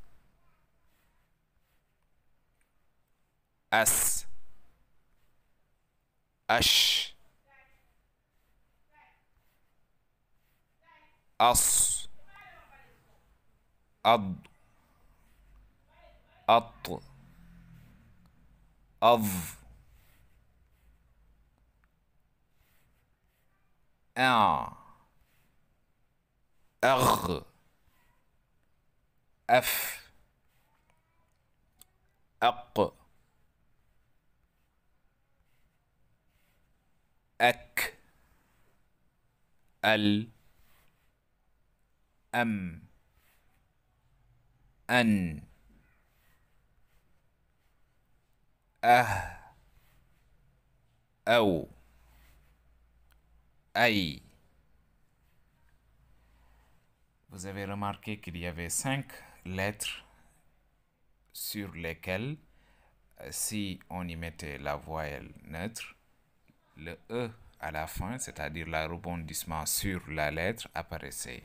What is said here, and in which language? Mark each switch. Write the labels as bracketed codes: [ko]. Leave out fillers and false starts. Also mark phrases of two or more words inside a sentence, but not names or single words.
[fr] as, ash, as, ad, at, adh, an, agh, af, aq, ak, al, am, an, aw, ay. Vous avez remarqué qu'il y avait 5 lettres sur lesquelles, si on y mettait la voyelle neutre, le E à la fin, c'est-à-dire le rebondissement sur la lettre, apparaissait.